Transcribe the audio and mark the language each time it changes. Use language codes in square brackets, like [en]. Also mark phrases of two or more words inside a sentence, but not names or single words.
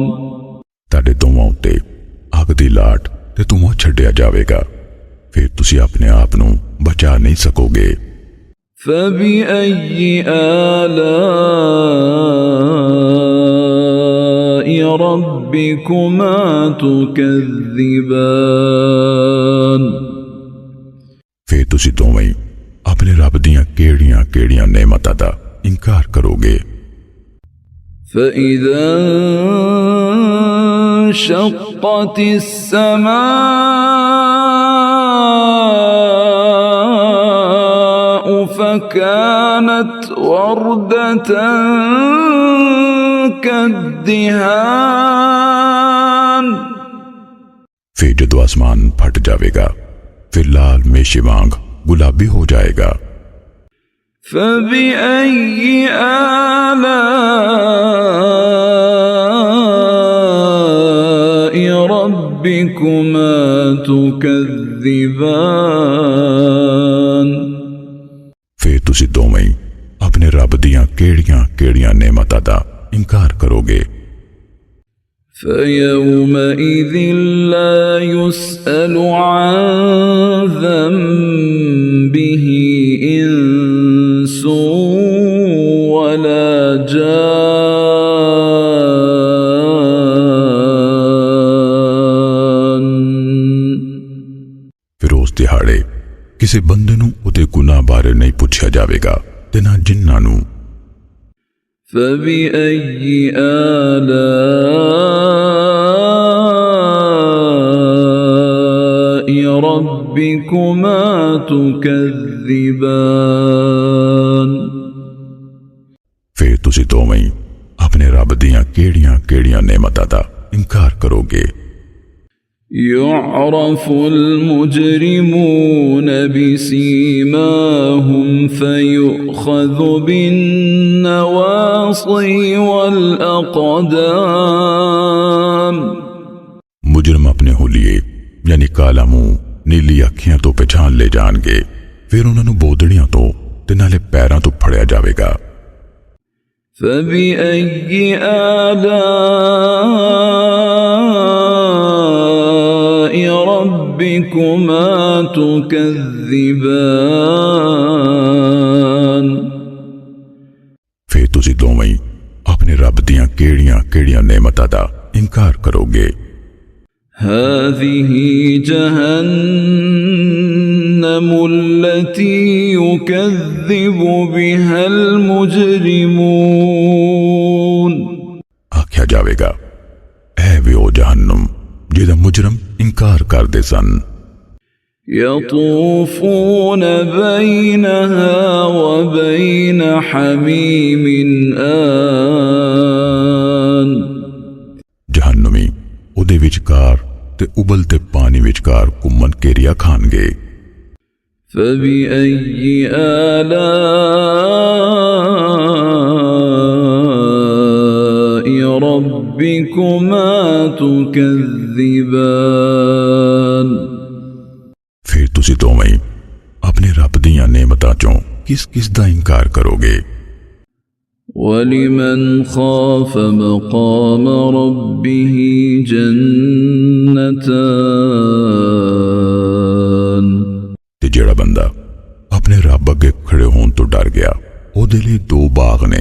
[pa] تاڑے دوواں اتے اگ دی لاٹ تے دھواں چھڈیا جاویگا، پھر تسی اپنے آپ نوں بچا نہیں سکوگے. [ar] فبأي آلاء ربكما تكذبان [pa] پھر تسی دوویں اپنے رب دیاں کیڑیاں کیڑیاں نعمتاں دا انکار کروگے. [ar] فإذا انشقت السماء فكانت وردة كالدهان [pa] پھر جدوں آسمان پھٹ جائیگا پھر لال میشے وانگ گلابی ہو جائیگا. [ar] فبأي آلاء ربكما تكذبان [pa] پھر تسی دوویں اپنے رب دیاں کیڑیاں کیڑیاں نعمتاں دا انکار کروگے. [ar] فيومئذ لا يسأل عن ذنبه إنس ولا جان [pa] پھر اس دیہاڑے کسی بندے نوں اوہدے گناہ بارے نہیں پوچھا جائیگا تے نہ جناں نوں. [ar] فبأي آلاء ربكما تكذبان [pa] پھر تسی دوویں اپنے رب دیاں کیڑیاں کیڑیاں نعمتاں دا انکار کروگے. [ar] يعرف المجرمون بسيماهم فيؤخذ بالنواصي والأقدام [pa] مجرم اپنے حلیے یعنی کالا منہ نیلی اکھیاں تو پہچان لے جانگے پھر انہوں نے بودڑیاں تو تے نالے پیراں تو پھڑیا جائیگا. [ar] فبأي آلاء ربكما تكذبان [pa] پھر تسی دوویں اپنے رب دیاں کیڑیاں کیڑیاں نعمتاں دا انکار کروگے. [ar] هذه جهنم التي يكذب بها المجرمون [pa] آکھیا جائیگا اے وے او جہنم جہدا مجرم انکار کردے سن. [ar] يطوفون بينها وبين حميم آن [pa] جہنمی اوہدے وچکار تے ابلتے پانی وچکار گھمن گھیریا کھانگے. [ar] فبأي آلاء ربكما تكذبان [pa] پھر تسی دوویں اپنے رب دیاں نعمتاں چوں کس کس دا انکار کروگے. [ar] ولمن خاف مقام ربه جنتان [pa] تے جیڑا بندا اپنے رب اگے کھڑے ہونے تو ڈر گیا اودے لئی دو باغ نے.